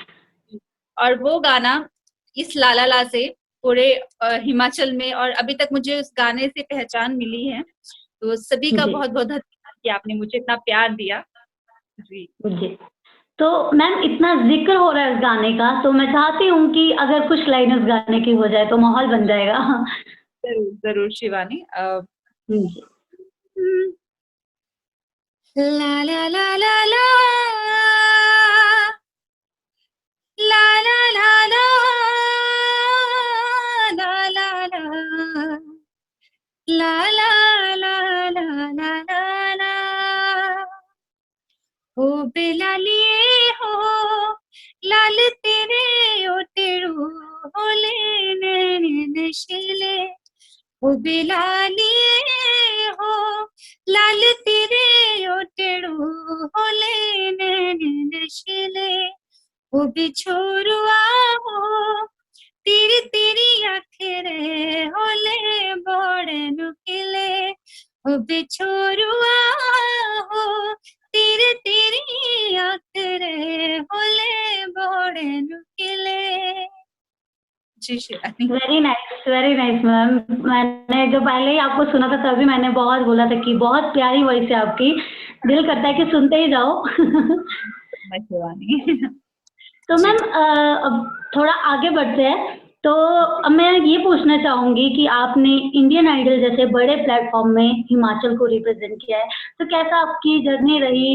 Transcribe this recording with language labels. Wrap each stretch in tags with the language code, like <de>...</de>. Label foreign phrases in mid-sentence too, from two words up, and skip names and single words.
<hi>और वो गाना इस लाला ला से पूरे हिमाचल में, और अभी तक मुझे उस गाने से पहचान मिली है। तो सभी का जी बहुत बहुत धन्यवाद कि आपने मुझे इतना प्यार दिया। जी जी। तो मैम इतना जिक्र हो रहा है इस गाने का, तो मैं चाहती हूँ कि अगर कुछ लाइन उस गाने की हो जाए तो माहौल बन जाएगा। जरूर जरूर शिवानी। जी ला ला ला ला ला ला ला ला ला ला ला ला ला ला ला ला ला ला ला</hi> <xnr>हो बेलालिए हो लाल तेरे ओटेड़ू होले नैन नशीले हो बेलालिए हो लाल तेरे ओटेड़ू होले नैन नशीले वो बिछोरुआ हो तेरी तेरी आखिरे होले बड़े नुकिले वो बिछोरुआ हो तेरे तेरी आखिरे होले बड़े नुकिले।</xnr> <hi>जी शिवानी।</hi> <en>very nice ma'am.</en> <hi>मैंने जो पहले ही आपको सुना था तभी मैंने बहुत बोला था कि बहुत प्यारी वॉइस है आपकी, दिल करता है कि सुनते ही जाओ। शिवानी। तो जी मैम अब थोड़ा आगे बढ़ते हैं। तो अब मैं ये पूछना चाहूँगी कि आपने इंडियन आइडल जैसे बड़े प्लेटफ़ॉर्म में हिमाचल को रिप्रेज़ेंट किया है, तो कैसा आपकी जर्नी रही?</hi>